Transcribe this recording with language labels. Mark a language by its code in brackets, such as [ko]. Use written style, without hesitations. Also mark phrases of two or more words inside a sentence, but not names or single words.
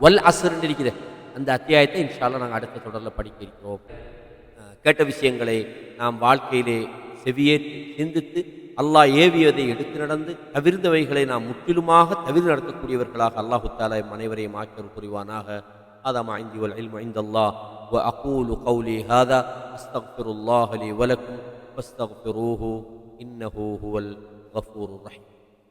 [ta] வல் அஸ்ர்ன்னு இருக்கிற அந்த அத்தியாயத்தை [ar] إن شاء الله [ta] நாங்கள் அடுத்த தொடரில் படிக்க இருக்கிறோம். கேட்ட விஷயங்களை நாம் வாழ்க்கையிலே செவியேற்று சிந்தித்து அல்லாஹ் ஏவியதை எடுத்து நடந்து தவிர்ந்தவைகளை நாம் முற்றிலுமாக தவிர்த்து நடத்தக்கூடியவர்களாக [ar] الله تعالى [ta] அனைவரையும் ஆக்கியர் புரிவானாக. [ar] هذا ما عندي والعلم عند الله وأقول قولي هذا أستغفر الله لي ولكم فاستغفروه إنه هو الغفور الرحيم.